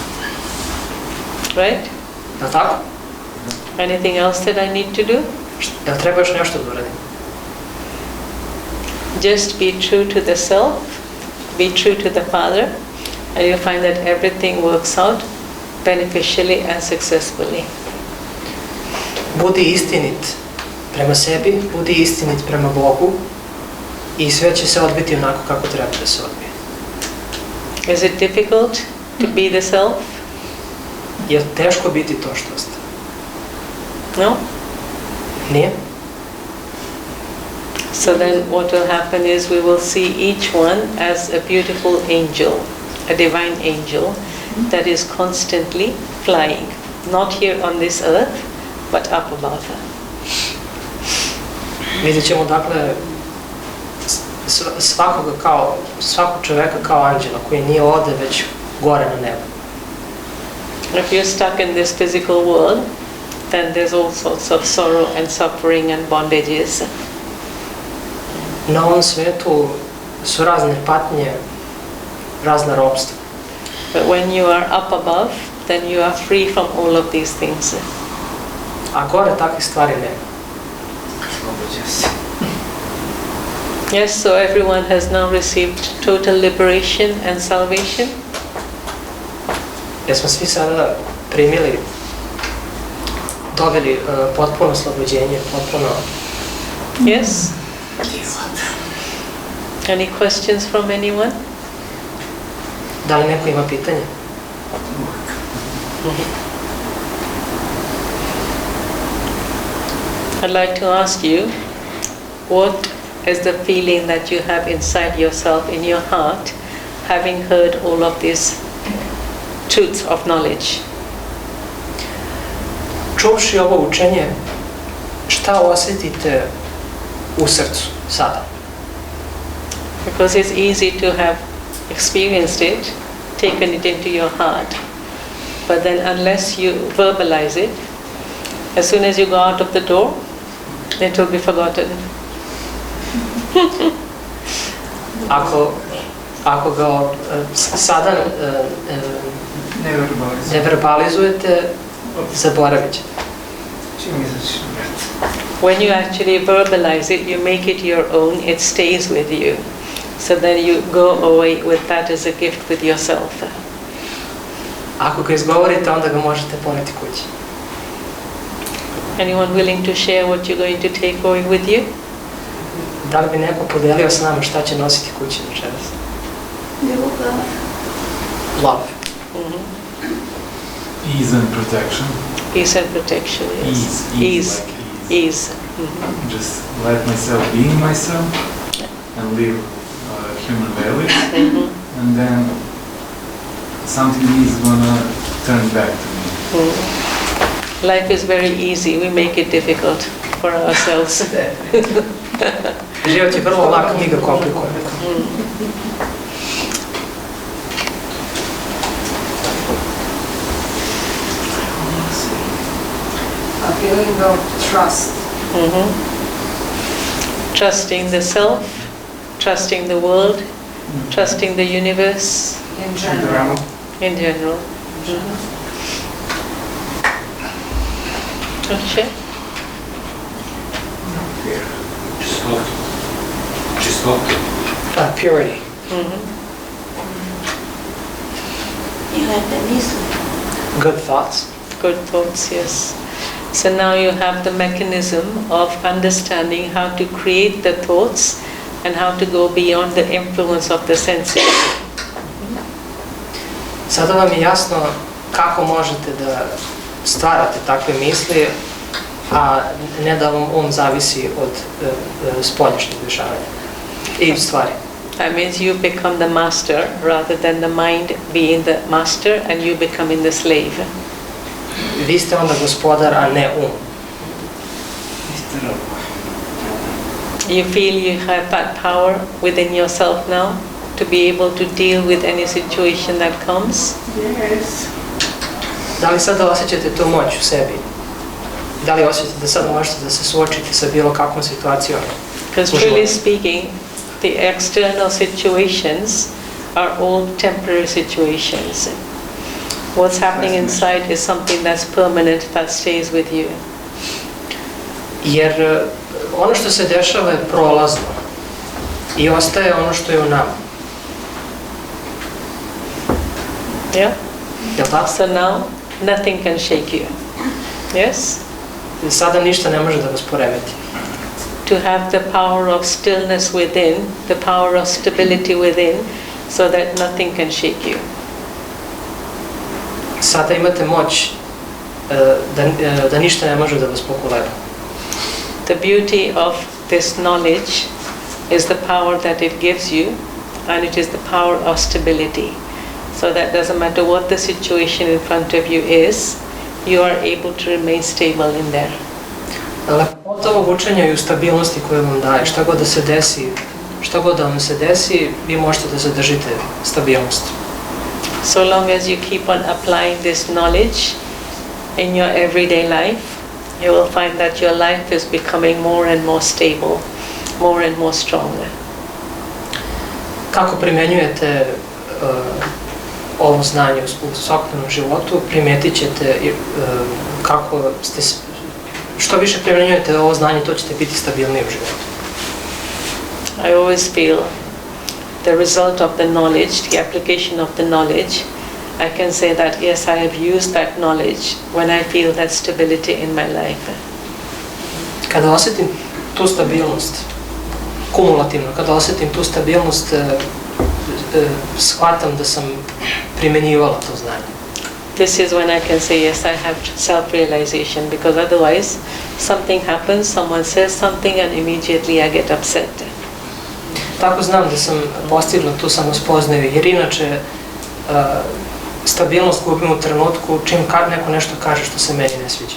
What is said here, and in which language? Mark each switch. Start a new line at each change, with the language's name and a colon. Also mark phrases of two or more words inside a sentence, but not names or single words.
English: Right?
Serbian: Je tako?
English: Anything else that I need to do?
Serbian: Jel treba još nešto da uradim?
English: Just be true to the self, be true to the Father, and you'll find that everything works out beneficially and successfully.
Serbian: Budi istinit prema sebi, budi istinit prema Bogu i sve će se odbiti onako kako treba da se odbije.
English: Is it difficult to be the self?
Serbian: Je teško biti to što ste?
English: No?
Serbian: Nije?
English: So then what will happen is we will see each one as a beautiful angel, a divine angel that is constantly flying, not here on this earth, but up above her.
Serbian: Vidjet ćemo dakle svakog čoveka kao anđela koji nije ovde već gore na nebu.
English: If you're stuck in this physical world, then there's all sorts of sorrow and suffering and bondages.
Serbian: Na ovom svetu su razne patnje, razna ropstva.
English: But when you are up above, then you are free from all of these things.
Serbian: A gore takvih stvari nema.
English: Yes, so everyone has now received total liberation and salvation.
Serbian: Jesmo svi sada primili, dobili potpuno oslobođenje, potpuno...
English: Yes? Any questions from anyone?
Serbian: Da li neko ima pitanje?
English: I'd like to ask you, what is the feeling that you have inside yourself, in your heart, having heard all of these truths of knowledge?
Serbian: Čuvši ovo učenje, šta osjetite u srcu sada?
English: Because it's easy to have experienced it, taken it into your heart, but then unless you verbalize it, as soon as you go out of the door, it will be forgotten.
Serbian: Ako ga sada ne verbalizujete, zaboravit ćete.
English: When you actually verbalize it, you make it your own, it stays with you. So then you go away with that as a gift with yourself.
Serbian: Ako ga izgovorite, onda ga možete poneti kući.
English: Anyone willing to share what you're going to take away with you?
Serbian: Da li bi neko podelio s nama šta će nositi kući večeras? Ljubav.
English: Love. Ease and protection. Peace and protection, yes. Ease. Ease. Just let myself be myself and live human values, and then something is gonna turn back to me. Life is very easy, we make it difficult for ourselves. Život je vrlo lak, mi ga komplikujemo. A feeling of trust. Trusting the self, trusting the world, trusting the universe. In general. In general. Okay.
Serbian: Čistotu.
English: Purity.
Serbian: I lepe misli.
English: Good thoughts. Good thoughts, yes. So now you have the mechanism of understanding how to create the thoughts and how to go beyond the influence of the senses.
Serbian: Sada vam je jasno kako možete da stvarate takve misli, a ne da vam zavisi od spoljašnjih dešavanja i stvari.
English: That means you become the master rather than the mind being the master and you becoming the slave.
Serbian: Vi ste onda gospodar, a ne
English: You feel you have that power within yourself now to be able to deal with any situation that comes? Yes.
Serbian: Da li sada osjećate tu moć u sebi? Da li osjećate da sada možete da se suočite sa bilo kakvom situacijom?
English: Because truly speaking, the external situations are all temporary situations. What's happening inside is something that's permanent, that stays with you.
Serbian: Jer ono što se dešava je prolazno i ostaje ono što je u nama.
English: Yeah?
Serbian: Jel' tako?
English: So now, nothing can shake you. Yes?
Serbian: sada ništa ne može da vas poremeti.
English: To have the power of stillness within, the power of stability within, so that nothing can shake you.
Serbian: Sada imate moć da ništa ne može da vas pokoleba.
English: The beauty of this knowledge is the power that it gives you, and it is the power of stability. So that doesn't matter what the situation in front of you is, you are able to remain stable in there.
Serbian: Lepota ovog učenja je u stabilnosti koju vam daje. Šta god da se desi, šta god da vam se desi, vi možete da zadržite stabilnost.
English: So long as you keep on applying this knowledge in your everyday life, you will find that your life is becoming more and more stable, more and more stronger.
Serbian: Kako primenjujete ovo znanje u svakodnevnom životu, primetit ćete kako ste, što više primenjujete ovo znanje, to ćete biti stabilniji u životu.
English: I always feel the result of the knowledge, the application of the knowledge, I can say that yes, I have used that knowledge when I feel that stability in my life.
Serbian: Kada osjetim tu stabilnost, kumulativno, kada osjetim tu stabilnost, shvatam da sam primenjivala to znanje.
English: This is when I can say yes, I have self-realization, because otherwise something happens, someone says something and immediately I get upset.
Serbian: Tako znam da sam postigla tu samospoznaju, jer inače stabilnost gubim u trenutku čim neko nešto kaže što se meni ne sviđa.